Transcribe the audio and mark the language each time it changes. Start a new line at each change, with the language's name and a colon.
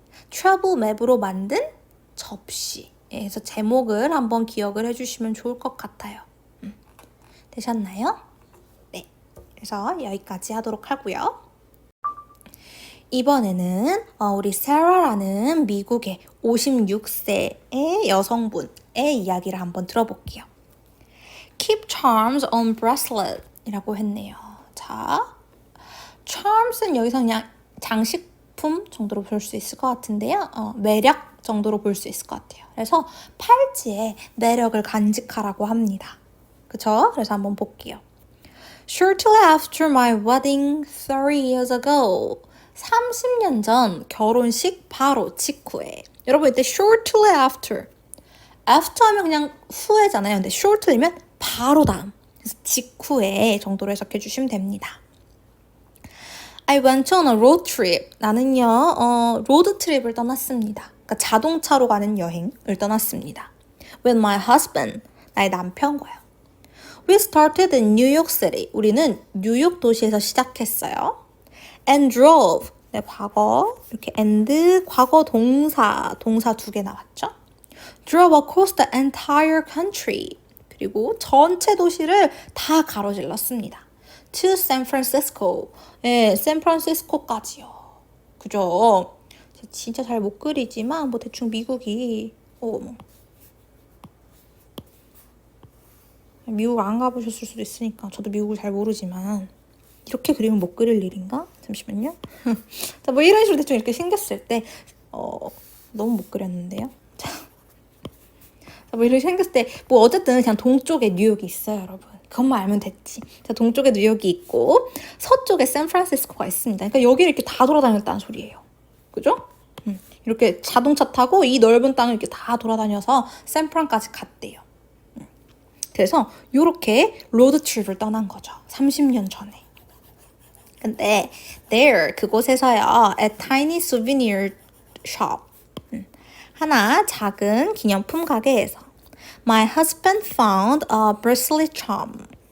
Korean: 트러블 맵으로 만든 접시. 그래서 제목을 한번 기억을 해주시면 좋을 것 같아요. 되셨나요? 네. 그래서 여기까지 하도록 하고요. 이번에는 우리 세라라는 미국의 56세의 여성분의 이야기를 한번 들어볼게요.
English: Keep charms on bracelet
Korean: 이라고 했네요. 자, charms는 여기서 그냥 장식품 정도로 볼 수 있을 것 같은데요. 매력 정도로 볼 수 있을 것 같아요. 그래서 팔찌에 매력을 간직하라고 합니다. 그쵸? 그래서 한번 볼게요.
English: Shortly after my wedding 30 years ago.
Korean: 30년 전 결혼식 바로 직후에. 여러분 이때
English: shortly after.
Korean: after 하면 그냥 후에잖아요. 근데 shortly면 바로 다음. 그래서 직후에 정도로 해석해 주시면 됩니다.
English: I went on a road trip.
Korean: 나는요, 로드 트립을 떠났습니다. 그러니까 자동차로 가는 여행을 떠났습니다.
English: With my husband.
Korean: 나의 남편과요.
English: We started in New York City.
Korean: 우리는 뉴욕 도시에서 시작했어요.
English: And drove.
Korean: 네, 과거. 이렇게 and, 과거 동사 두 개 나왔죠?
English: Drove across the entire country.
Korean: 그리고 전체 도시를 다 가로질렀습니다.
English: To San Francisco.
Korean: 네, 샌프란시스코까지요. 그죠? 진짜 잘 못 그리지만 뭐 대충 미국이 미국 안 가보셨을 수도 있으니까 저도 미국을 잘 모르지만 이렇게 그리면 못 그릴 일인가? 잠시만요. 자, 뭐 이런 식으로 대충 이렇게 생겼을 때 너무 못 그렸는데요. 자, 뭐 이렇게 생겼을 때 뭐 어쨌든 그냥 동쪽에 뉴욕이 있어요, 여러분. 그것만 알면 됐지. 자, 동쪽에 뉴욕이 있고 서쪽에 샌프란시스코가 있습니다. 그러니까 여기를 이렇게 다 돌아다녔다는 소리예요. 그죠? 이렇게 자동차 타고 이 넓은 땅을 이렇게 다 돌아다녀서 샌프란까지 갔대요. 그래서 이렇게 로드트립을 떠난 거죠. 30년 전에. 근데
English: there,
Korean: 그곳에서요.
English: A tiny souvenir shop.
Korean: 하나 작은 기념품 가게에서
English: My husband found a bracelet charm.